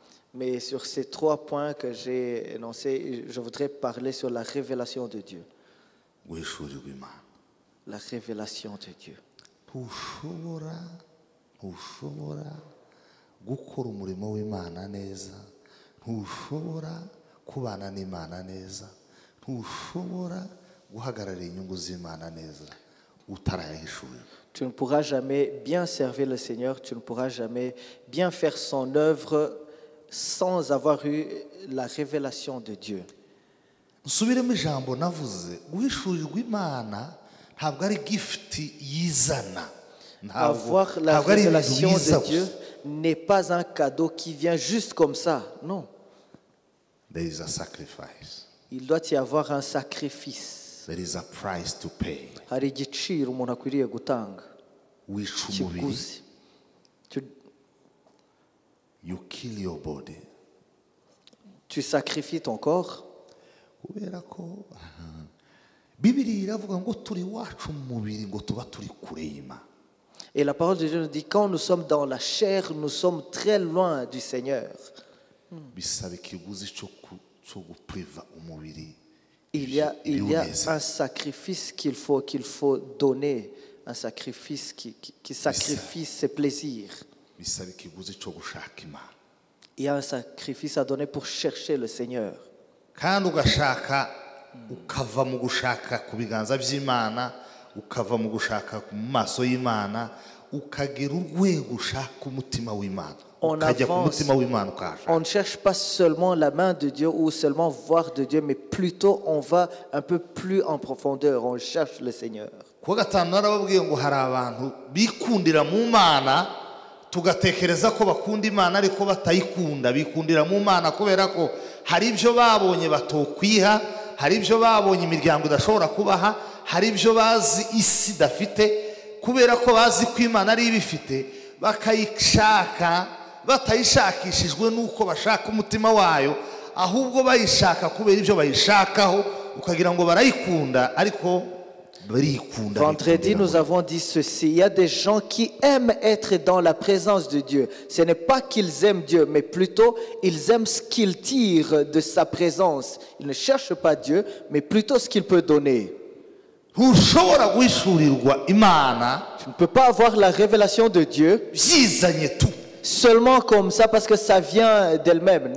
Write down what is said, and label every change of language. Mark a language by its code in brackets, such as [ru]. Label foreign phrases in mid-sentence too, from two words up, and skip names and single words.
[fr] Mais sur ces 3 points que j'ai énoncés, je voudrais parler sur la révélation de Dieu. [rw] guhishurirwa imana [fr] La révélation de Dieu. [rw] ntushobora gukora umurimo w'Imana neza, ntushobora kubana n'Imana neza, ntushobora guhagararira inyungu z'Imana neza utarayahishurira. [fr] Tu ne pourras jamais bien servir le Seigneur, tu ne pourras jamais bien faire son œuvre sans avoir eu la révélation de Dieu. [rw] nsubiremo ijambo navuze, guhishurirwa Imana ntabwo ari gift yizana. [fr] Avoir la révélation de Dieu n'est pas un cadeau qui vient juste comme ça, non. [en] There is a sacrifice. [fr] Il doit y avoir un sacrifice. [en] There is a price to pay. [rw] Hari igiciro umuntu akwiriye gutanga. Wica umubiri. Kiguzi. [en] You kill your body. [fr] Tu sacrifies ton corps. [rw] Kubera ko Bibiliya iravuga ngo turi wacu mu mubiri ngo tuba turi kure y'Imana. [fr] Et la parole de Dieu nous dit, quand nous sommes dans la chair, nous sommes très loin du Seigneur. [rw] Bisaba ikiguzi cyo gupriva umubiri. [fr] Il y a un sacrifice qu'il faut donner, un sacrifice qui sacrifie ses plaisirs. [rw] Bisaba ikiguzi cyo gushaka Imana. [fr] Il y a un sacrifice à donner pour chercher le Seigneur. [rw] Kandi ugashaka ukava mu gushaka ku biganza by'Imana, ukava mu gushaka mu maso y'Imana, ukagera urwego ushaka umutima w'Imana. [fr] On ne cherche pas seulement la main de Dieu ou seulement voir de Dieu, mais plutôt on va un peu plus en profondeur, on cherche le Seigneur. [rw] Kuwa gatanu narababwiye ngo hari abantu bikundira mu Mana tugatekereza ko bakunda Imana ariko batayikunda, bikundira mu Mana kubera ko hari ibyo babonye batokwiha, hari ibyo babonye imiryango idashobora kubaha, hari ibyo bazi isi dafite, kubera ko bazi ko Imana ari ibifite bakayishaka batayishakishijwe nuko bashaka umutima wayo, ahubwo bayishaka kubera ibyo bayishakaho, ukagira ngo barayikunda ariko barikunda. [fr] Vendredi, nous avons dit ceci. Il y a des gens qui aiment être dans la présence de Dieu. Ce n'est pas qu'ils aiment Dieu, mais plutôt ils aiment ce qu'ils tirent de sa présence. Ils ne cherchent pas Dieu, mais plutôt ce qu'il peut donner. Tu ne peux pas avoir la révélation de Dieu seulement comme ça parce que ça vient d'elle-même.